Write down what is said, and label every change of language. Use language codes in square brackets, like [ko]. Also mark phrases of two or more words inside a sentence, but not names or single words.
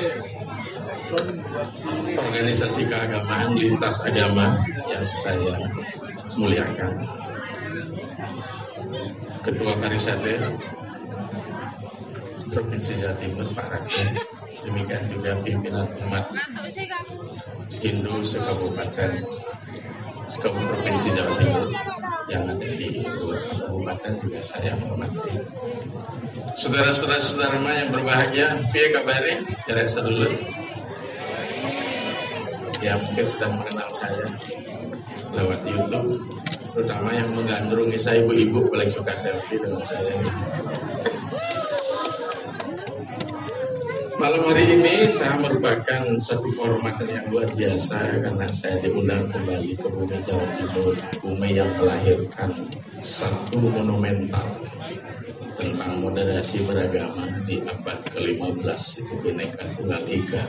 [id] organisasi keagamaan lintas agama yang saya muliakan, Ketua Parisade Provinsi Jawa Timur Pak Rakyat, demikian juga pimpinan umat Hindu sekabupaten Provinsi Jawa Timur yang ada di beberapa kabupaten juga saya hormati. Saudara-saudara yang berbahagia, [jv] piye kabare? Jarek sadulur. [id] Ya mungkin sudah mengenal saya lewat YouTube, terutama yang menggandrungi saya ibu-ibu paling suka selfie dengan saya. Malam hari ini saya merupakan suatu kehormatan yang luar biasa karena saya diundang kembali ke bumi Jawa Timur, bumi yang melahirkan satu monumental tentang moderasi beragama di abad ke-15, itu Bhinneka Tunggal Ika.